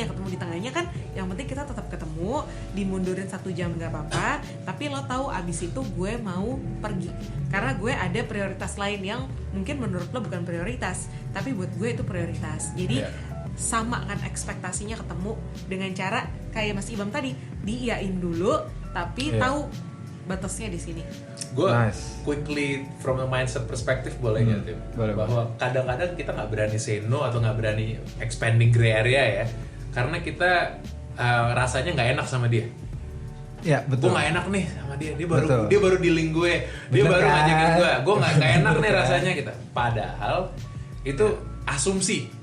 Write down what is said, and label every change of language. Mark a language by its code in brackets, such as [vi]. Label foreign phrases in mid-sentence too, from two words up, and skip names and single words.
[id] Ketemu di tengahnya kan yang penting kita tetap ketemu, dimundurin 1 jam nggak apa-apa, tapi lo tahu abis itu gue mau pergi karena gue ada prioritas lain yang mungkin menurut lo bukan prioritas, tapi buat gue itu prioritas. Jadi sama kan ekspektasinya ketemu dengan cara kayak Mas Ibam tadi, diiyain dulu tapi tahu batasnya di sini. Gue [en] Nice. quickly from a mindset perspective [id] boleh nggak [en] Tim? [id] Boleh, Bahwa kadang-kadang kita nggak berani [en] say no [id] atau nggak berani [en] expanding gray area [id] ya, karena kita rasanya nggak enak sama dia. Ya Gue betul. nggak enak nih sama dia, Betul. dia baru dealing gue, dia Bener baru kan? ngajakin gue nggak enak nih Bener rasanya kita. Padahal itu asumsi.